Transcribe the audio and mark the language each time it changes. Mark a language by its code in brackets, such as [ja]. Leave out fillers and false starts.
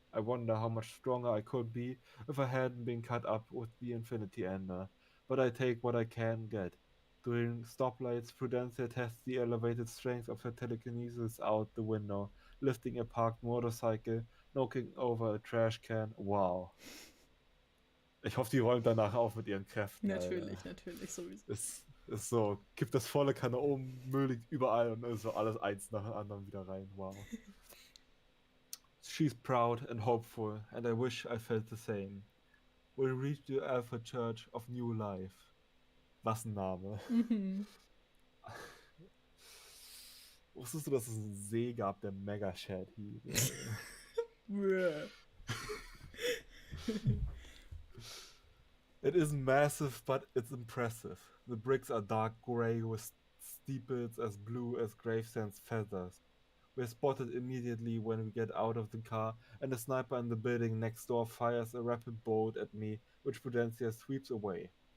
[en] I wonder how much stronger I could be if I hadn't been cut up with the Infinity Ender, but I take what I can get. During stoplights, Prudencia tests the elevated strength of her telekinesis out the window, lifting a parked motorcycle, knocking over a trash can. Wow. [de] Ich hoffe, die räumt danach auf mit ihren Kräften. Natürlich, Alter. natürlich, sowieso. Ist so, kippt das volle Kanne um, Müll liegt überall und ist so alles eins nach dem anderen wieder rein. Wow. [en] She's proud and hopeful, and I wish I felt the same. We'll reach the Alpha Church of New Life. [de] Was ein Name. Mhm. Wusstest du, dass es einen See gab, der Mega Shed hieß? [en] It isn't massive, but it's impressive. The bricks are dark grey with steeples as blue as Gravesend's feathers. We're spotted immediately when we get out of the car, and a sniper in the building next door fires a rapid bolt at me, which Prudencia sweeps away.